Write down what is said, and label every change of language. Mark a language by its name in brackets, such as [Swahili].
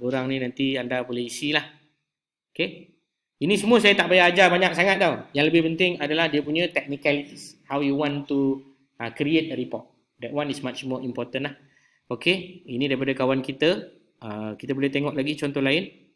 [Malay] Borang ni nanti anda boleh isi lah. Okay. Ini semua saya tak payah ajar banyak sangat tau. Yang lebih penting adalah dia punya technicalities. [English] How you want to create a report. That one is much more important lah. Okay. [Malay] Ini daripada kawan kita. Kita boleh tengok lagi contoh lain.